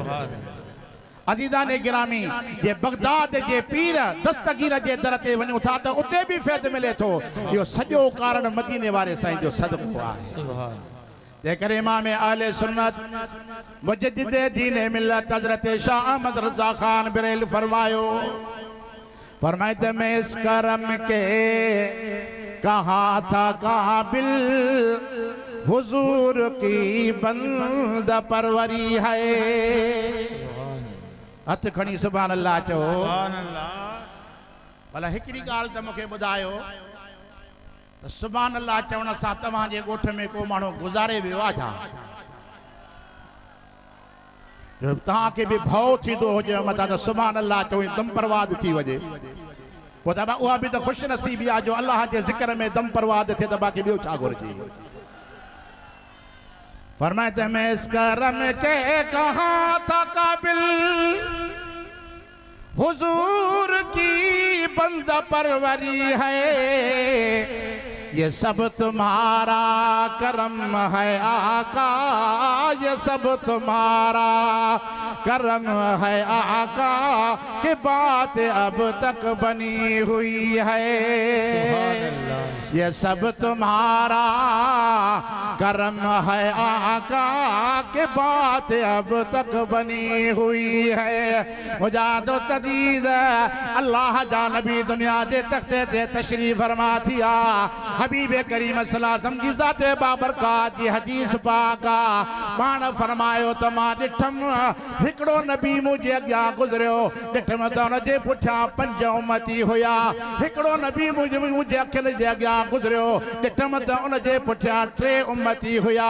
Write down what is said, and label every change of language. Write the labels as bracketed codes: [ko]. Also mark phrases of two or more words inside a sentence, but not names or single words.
[sd] अज़ीज़ाने गिरामी जे बगदाद जे पीर दस्तगीर जे दर ते वञूं था त उते भी फैज़ मिले थो। इहो सॼो कारण मदीने वारे साईं जो सदक़ो आहे। जेकर इमाम अहले सुन्नत मुजद्दिद दीन मिल्लत हज़रत शाह अहमद रज़ा खान बरेल फरमायो, फरमाए त [hi] मैं इस करम के कहा था काबिल हुजूर की बंद परवरी है। [sd] हथ खणी [ar] سبحان الله [sd] चो। भला हिकड़ी गाल त मूंखे ॿुधायो त [ar] سبحان الله [sd] चवण सां तव्हांजे ॻोठ में को माण्हू गुज़ारे वियो आहे छा? तव्हांखे बि भउ थींदो हुजे मथां त [ar] سبحان الله [sd] चओ दम परवाद थी वञे पोइ त उहा बि त ख़ुशि नसीबी आहे जो अल्लाह जे ज़िक्र में दम परवाद थिए त बाक़ी ॿियो छा घुरिजे। [hi] फरमाए त मैं इस करम के कहा था काबिल हुजूर की बंद परवरी है। ये सब तुम्हारा करम है आका, ये सब तुम्हारा करम है आका, कि बात अब तक बनी हुई है। ये सब तुम्हारा करम है आका, कि बात अब तक बनी हुई है। [sd] मुजादो तदीद अल्लाह जा नबी दुनिया के तख्ते ते तशरीफ फरमा थिया। हबीब करीम सल्लल्लाहु जी ज़ाते बाबरकात जी हदीस पाका पाण फरमायो त मां ॾिठम हिकिड़ो नबी मुंहिंजे अॻियां गुज़रियो, ॾिठम त हुनजे पुठियां 5 उम्मती हुया। हिकिड़ो नबी मुंहिंजे अखियुनि जे अॻियां गुज़रियो, ॾिठम त हुनजे पुठियां 3 उम्मती हुया।